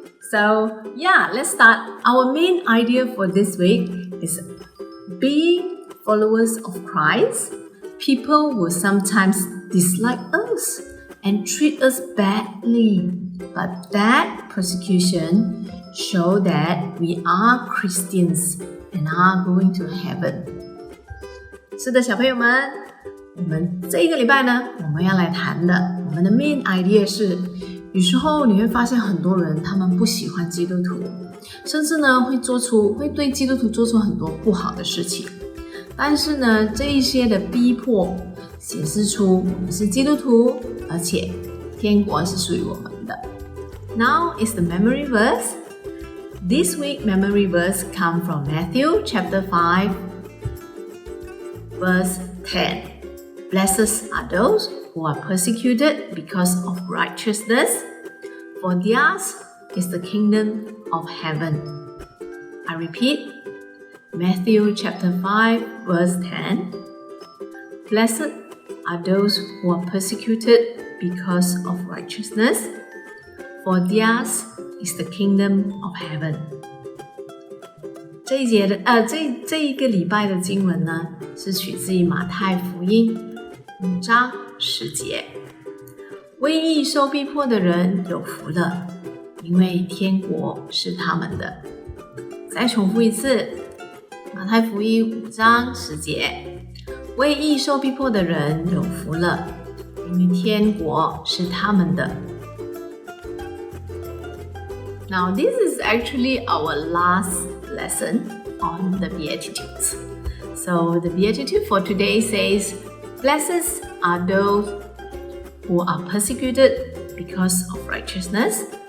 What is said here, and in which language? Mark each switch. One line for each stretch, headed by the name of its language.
English: So yeah, let's start. Our main idea for this week is being followers of Christ. People will sometimes dislike us and treat us badly, but that persecution shows that we are Christians and are going to heaven.
Chinese: 是的，小朋友们，我们这一个礼拜呢，我们要来谈的，我们的
English: main idea
Chinese: 是，有时候你会发现很多人他们不喜欢基督徒，甚至呢会对基督徒做出很多不好的事情。但是呢，这一些的逼迫显示出我们是基督徒，而且天国是属于我们的。
English: Now is the memory verse. This week memory verse come from Matthew chapter 5, verse 10. Blessed are those who are persecuted because of righteousness, for theirs is the kingdom of heaven. I repeat, Matthew chapter 5, verse 10. Blessed are those who are persecuted because of righteousness, for theirs is the kingdom of heaven.
Chinese: 这一个礼拜的经文呢，是取自于马太福音5章10节。为义受逼迫的人有福了，因为天国是他们的。再重复一次，马太福音5章10节。为义受逼迫的人有福了，因为天国是他们的。
English: Now this is actually our last lesson on the Beatitudes. So the Beatitude for today says, Blessed are those who are persecuted because of righteousness.